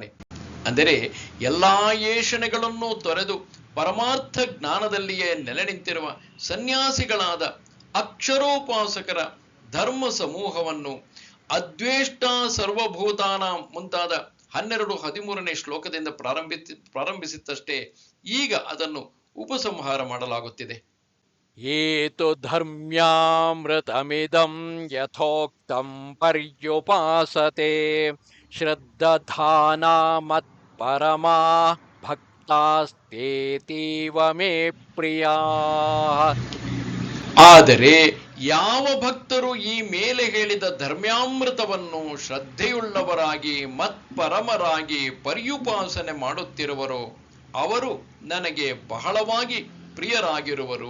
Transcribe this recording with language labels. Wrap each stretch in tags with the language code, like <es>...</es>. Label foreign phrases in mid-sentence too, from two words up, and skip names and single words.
<kn>ಅಂದರೆ ಎಲ್ಲಾ ಏಷಣೆಗಳನ್ನು ತೊರೆದು ಪರಮಾರ್ಥ ಜ್ಞಾನದಲ್ಲಿಯೇ ನೆಲೆ ನಿಂತಿರುವ ಸನ್ಯಾಸಿಗಳಾದ ಅಕ್ಷರೋಪಾಸಕರ ಧರ್ಮ ಸಮೂಹವನ್ನು</kn> <sa>ಅದ್ವೇಷ್ಟ ಸರ್ವಭೂತಾನ</sa> <kn>ಮುಂತಾದ 12-13ನೇ ಶ್ಲೋಕದಿಂದ ಪ್ರಾರಂಭಿಸಿದ್ದಷ್ಟೇ ಈಗ ಅದನ್ನು ಉಪಸಂಹಾರ ಮಾಡಲಾಗುತ್ತಿದೆ.</kn> <sa>ಏತು ಧರ್ಮ್ಯಾಮೃತಮಿದಂ ಯಥೋಕ್ತಂ ಪರ್ಯುಪಾಸತೆ ಶ್ರದ್ಧಾನಾ ಮತ್ಪರಮಾ ಭಕ್ತಾಸ್ತೇತೀವ ಮೇ ಪ್ರಿಯಾ.</sa> <kn>ಆದರೆ ಯಾವ ಭಕ್ತರು ಈ ಮೇಲೆ ಹೇಳಿದ ಧರ್ಮ್ಯಾಮೃತವನ್ನು ಶ್ರದ್ಧೆಯುಳ್ಳವರಾಗಿ ಮತ್ಪರಮರಾಗಿ ಪರ್ಯುಪಾಸನೆ ಮಾಡುತ್ತಿರುವರೋ ಅವರು ನನಗೆ ಬಹಳವಾಗಿ ಪ್ರಿಯರಾಗಿರುವರು.</kn>